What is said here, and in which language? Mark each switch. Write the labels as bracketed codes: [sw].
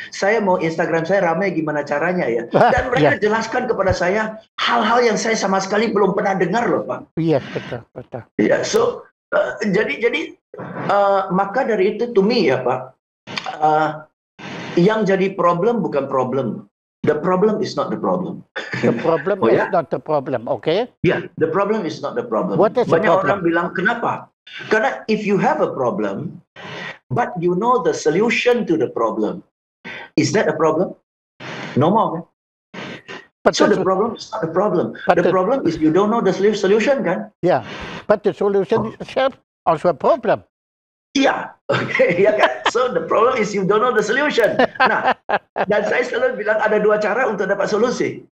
[id] Saya mau Instagram saya ramai, gimana caranya ya? Dan mereka jelaskan kepada saya hal-hal yang saya sama sekali belum pernah dengar loh Pak. Iya, betul. Ya, so jadi maka dari itu [en] to me [id] ya Pak, yang jadi problem bukan problem. [en] The problem is not the problem. The problem is not the problem, okay? Yeah, the problem is not the problem. What is the [id] Banyak [en] problem? [id] orang bilang kenapa? [en] Karena if you have a problem, but you know the solution to the problem, is that a problem? No more. Kan? So the problem is not the problem. The problem is you don't know the solution kan? Yeah, but the solution itself also a problem. [id] Iya, oke, ya kan? [en] So the problem is you don't know the solution. [id] Nah, dan saya selalu bilang ada dua cara untuk dapat solusi.